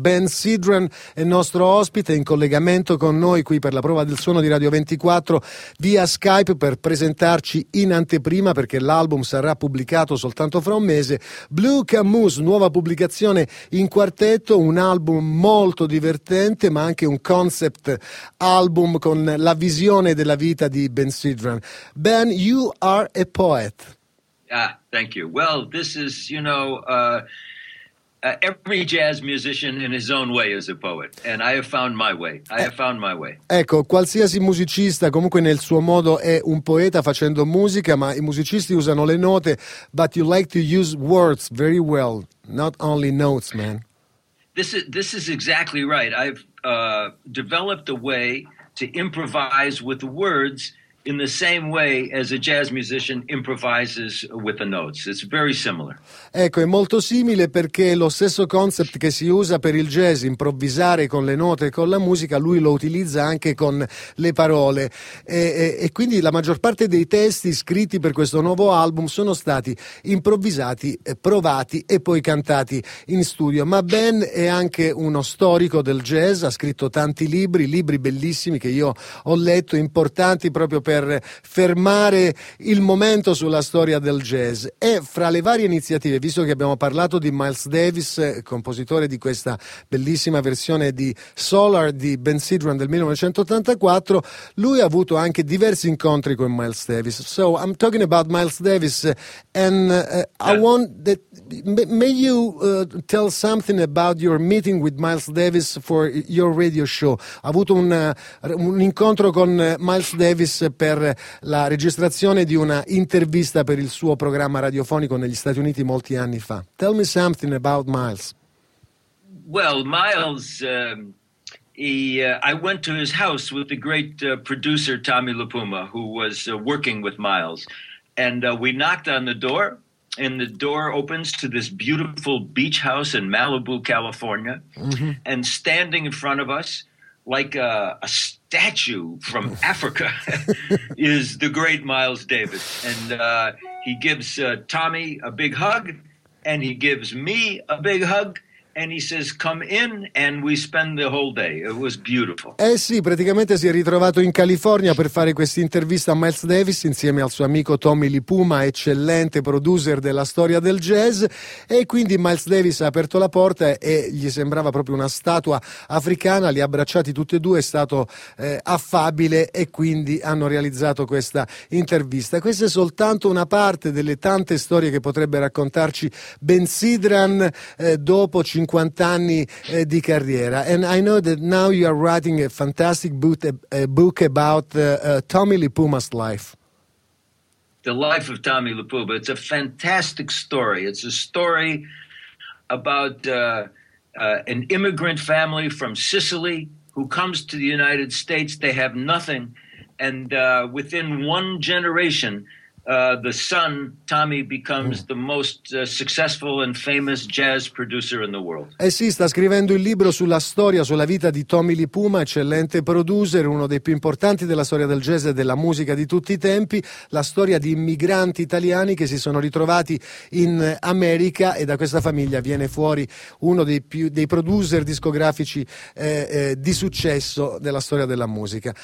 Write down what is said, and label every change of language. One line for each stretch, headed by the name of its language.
Italian: Ben Sidran è nostro ospite in collegamento con noi qui per la prova del suono di Radio 24 via Skype, per presentarci in anteprima, perché l'album sarà pubblicato soltanto fra un mese. Blue Camus, nuova pubblicazione in quartetto, un album molto divertente, ma anche un concept album con la visione della vita di Ben Sidran.
English: Ben, you are a poet. Ah, thank you. Well, this is, you know, every jazz musician in his own way is a poet, and I have found my way.
Italian: Ecco, qualsiasi musicista comunque nel suo modo è un poeta facendo musica, ma i musicisti usano le note,
English: but you like to use words very well, not only notes, man. This is exactly right. I've developed a way to improvise with words in the same way as a jazz musician improvises with the notes. It's very similar.
Italian: Ecco, è molto simile perché lo stesso concept che si usa per il jazz, improvvisare con le note e con la musica, lui lo utilizza anche con le parole. E quindi la maggior parte dei testi scritti per questo nuovo album sono stati improvvisati, provati e poi cantati in studio. Ma Ben è anche uno storico del jazz, ha scritto tanti libri, libri bellissimi che io ho letto, importanti proprio per fermare il momento sulla storia del jazz. E fra le varie iniziative, visto che abbiamo parlato di Miles Davis, compositore di questa bellissima versione di Solar di Ben Sidran del 1984, lui ha avuto anche diversi incontri con Miles Davis.
English: So I'm talking about Miles Davis, and I want that may you tell something about your meeting with Miles Davis for your radio show.
Italian: Ha avuto un incontro con Miles Davis per la registrazione di una intervista per il suo programma radiofonico negli Stati Uniti molti anni fa.
English: Tell me something about Miles. Well, Miles, I went to his house with the great producer Tommy LaPuma, who was working with Miles, and we knocked on the door, and the door opens to this beautiful beach house in Malibu, California, mm-hmm. and standing in front of us, like a statue from Africa, is the great Miles Davis. And he gives Tommy a big hug, and he gives me a big hug, and he says, come in, and we spend the whole day. It was beautiful.
Italian: Eh sì, praticamente si è ritrovato in California per fare questa intervista a Miles Davis insieme al suo amico Tommy Lipuma, eccellente producer della storia del jazz. E quindi Miles Davis ha aperto la porta e gli sembrava proprio una statua africana. Li ha abbracciati tutti e due, è stato affabile, e quindi hanno realizzato questa intervista. Questa è soltanto una parte delle tante storie che potrebbe raccontarci Ben Sidran dopo 50 anni di carriera.
English: And I know that now you are writing a fantastic book about Tommy Lipuma's life. The life of Tommy Lipuma. It's a fantastic story. It's a story about an immigrant family from Sicily who comes to the United States. They have nothing. And within one generation, the son, Tommy, becomes the most successful and famous jazz producer in the world.
Italian: Eh sì, sta scrivendo il libro sulla storia, sulla vita di Tommy Lipuma, eccellente producer, uno dei più importanti della storia del jazz e della musica di tutti i tempi, la storia di immigranti italiani che si sono ritrovati in America, e da questa famiglia viene fuori uno dei più dei producer discografici di successo della storia della musica.